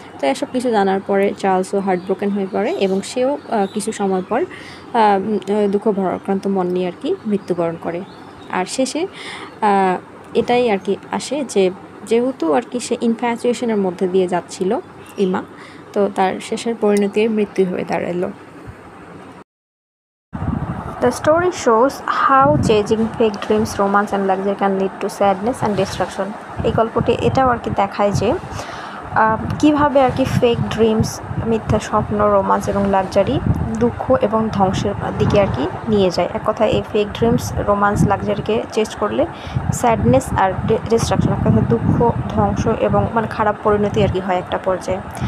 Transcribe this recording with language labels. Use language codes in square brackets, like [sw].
[bn] তো এসব কিছু জানার পরে চার্লসও হার্ট ব্রোকেন হয়ে পড়ে এবং সেও কিছু সময় পর দুঃখ ভারাক্রান্ত মন নিয়ে আর কি মৃত্যুবরণ করে। আর শেষে এটাই আর কি আসে যে যেহেতু আর কি সে ইনফ্যাচুয়েশনের মধ্যে দিয়ে যাচ্ছিল ইমা, তো তার শেষের পরিণতি মৃত্যু হয়ে দাঁড়ালো। [en] The story shows how chasing fake dreams, romance and luxury can lead to sadness and destruction. [bn] এই গল্পটি এটাও আর কি দেখায় যে কীভাবে আর কি ফেক ড্রিমস, মিথ্যা স্বপ্ন, রোমান্স এবং লাক্সারি দুঃখ এবং ধ্বংসের দিকে আর কি নিয়ে যায়। এক কথায় এই ফেক ড্রিমস, রোমান্স, লাক্সারিকে চেস করলে স্যাডনেস আর ডিস্ট্রাকশন, এক কথায় দুঃখ, ধ্বংস এবং মানে খারাপ পরিণতি আর কি হয় একটা পর্যায়ে।